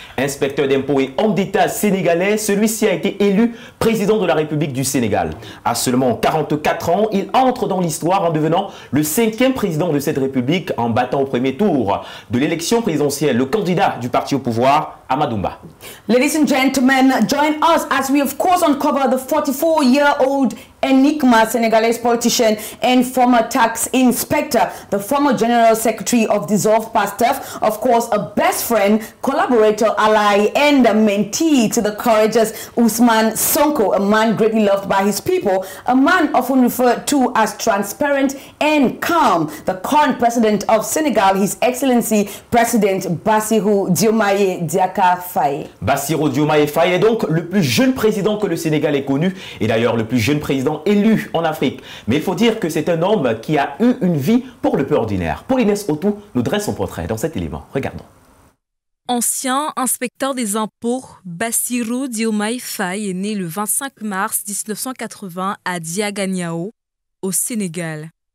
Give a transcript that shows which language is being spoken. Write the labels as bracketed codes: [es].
[fr] Inspecteur d'impôts et homme d'État sénégalais, celui-ci a été élu président de la République du Sénégal. À seulement 44 ans, il entre dans l'histoire en devenant le 5e président de cette République en battant au premier tour de l'élection présidentielle le candidat du parti au pouvoir, Amadou Ba. [en] Ladies and gentlemen, join us as we of course uncover the 44-year-old enigma Senegalese politician and former tax inspector, the former general secretary of dissolved PASTEF, of course a best friend, collaborator, ally and a mentee to the courageous Ousmane Sonko, a man greatly loved by his people, a man often referred to as transparent and calm, the current president of Senegal, His Excellency President Bassirou Diomaye Diakhar Faye. [fr] Bassirou Diomaye Faye est donc le plus jeune président que le Sénégal ait connu et d'ailleurs le plus jeune président élu en Afrique. Mais il faut dire que c'est un homme qui a eu une vie pour le peu ordinaire. Paul-Inès Autou nous dresse son portrait dans cet élément. Regardons. Ancien inspecteur des impôts, Bassirou Diomaye Faye est né le 25 mars 1980 à Diaganiao, au Sénégal.